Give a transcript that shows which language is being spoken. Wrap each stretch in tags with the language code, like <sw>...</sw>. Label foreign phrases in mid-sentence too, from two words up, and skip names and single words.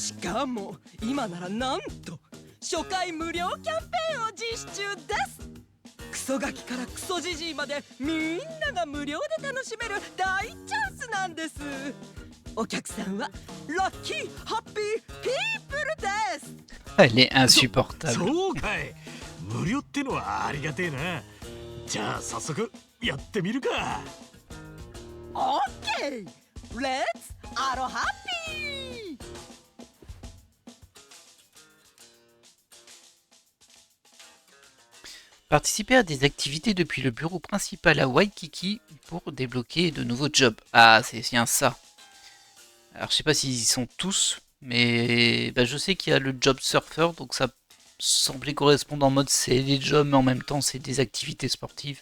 <ja>しかも今ならなんと初回無料キャンペーンを実施中です。クソガキからクソジジイまでみんなが無料で楽しめる大チャンスなんです。お客さんは</ja> <en>lucky happy people</en> <ja>です。</ja> <fr>Elle est insupportable.</fr> <ja>そうかい。無料ってのはありがてえな。じゃあ早速やってみるか。オッケー、レッツアロハッピー。</ja> <fr>Participer à des activités depuis le bureau principal à Waikiki pour débloquer de nouveaux jobs. Ah, c'est bien ça. Alors, je sais pas s'ils y sont tous, mais bah, je sais qu'il y a le job surfer, donc ça semblait correspondre en mode c'est des jobs, mais en même temps c'est des activités sportives.</fr>